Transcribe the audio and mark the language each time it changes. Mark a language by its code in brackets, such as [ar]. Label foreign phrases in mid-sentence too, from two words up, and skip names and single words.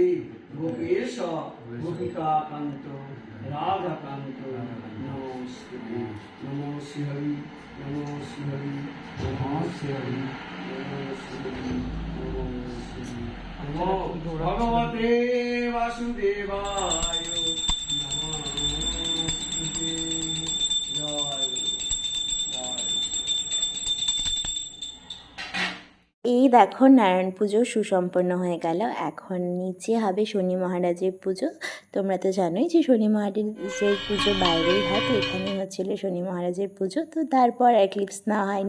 [sa] गोपेश गोपिका कांत राधा कांत नमोस्तुते नमो श्री हरि नमो श्री हरि नमो श्री हरि नमो श्री हरि नमो श्री हरि नमो भगवते वासुदेवाय नमोस्तुते जय जय [bn] এই দেখো নারায়ণ পুজো সুসম্পন্ন হয়ে গেল। এখন নিচে হবে শনি মহারাজের পুজো। তোমরা তো জানোই যে শনি মহারাজের পুজো বাইরেই হয়, তো এখানে হচ্ছিল শনি মহারাজের পুজো। তো তারপর আর ক্লিপস নেওয়া হয়নি।